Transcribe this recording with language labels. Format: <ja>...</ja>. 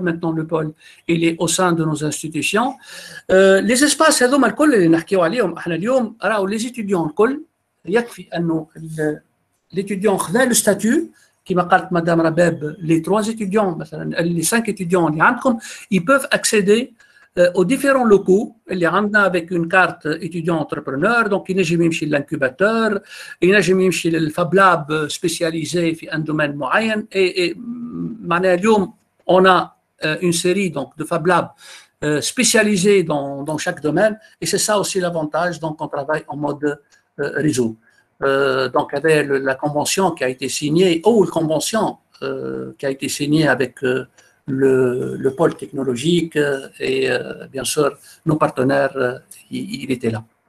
<fr>Maintenant le pôle il est au sein de nos institutions. Les espaces</fr> <ar>هذوما الكل اللي نحكيو عليهم احنا اليوم راهو</ar> <fr>les étudiants</fr> <ar>الكل يكفي انه</ar> <fr>l'étudiant خذا le statut</fr> <ar>كما قالت مدام رباب</ar> <fr>les 3 étudiants مثلا les 5 étudiants</fr> <ar>اللي عندكم</ar> <fr>ils peuvent accéder aux différents locaux</fr> <ar>اللي عندنا</ar> <fr>avec une carte étudiant entrepreneur.</fr> <ar>Donc ينجم يمشي للانكوباتور, ينجم يمشي للفاب لاب spécialisé في</ar> <fr>un domaine</fr> <ar>معين.</ar> <fr>Et</fr> <ar>معناها اليوم</ar> <fr>on a une série donc de fab labs spécialisés dans chaque domaine et c'est ça aussi l'avantage. Donc on travaille en mode réseau. Donc avec la convention qui a été signée ou la convention qui a été signée avec le pôle technologique et bien sûr nos partenaires, il était là.</fr>